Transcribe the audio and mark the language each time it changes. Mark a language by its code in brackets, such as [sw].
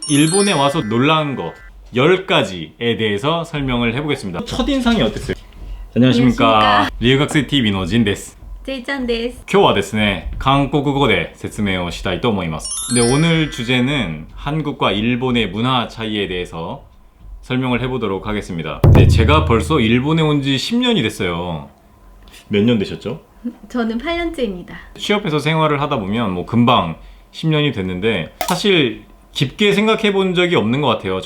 [ko] 일본에 와서 놀란 거 10가지에 대해서 설명을 해보겠습니다. 첫인상이 어땠어요? 안녕하십니까. [ja] 留学生 TV のジンです。 제이짠です. 今日はですね、韓国語で説明をしたいと思います. [ko] 네, 오늘 주제는 한국과 일본의 문화 차이에 대해서 설명을 해보도록 하겠습니다. 네, 제가 벌써 일본에 온 지 10년이 됐어요. 몇 년 되셨죠? 저는 8년째입니다. 취업해서 생활을 하다 보면 뭐 금방 10년이 됐는데 사실 깊게 생각해 본 적이 없는 것 같아요.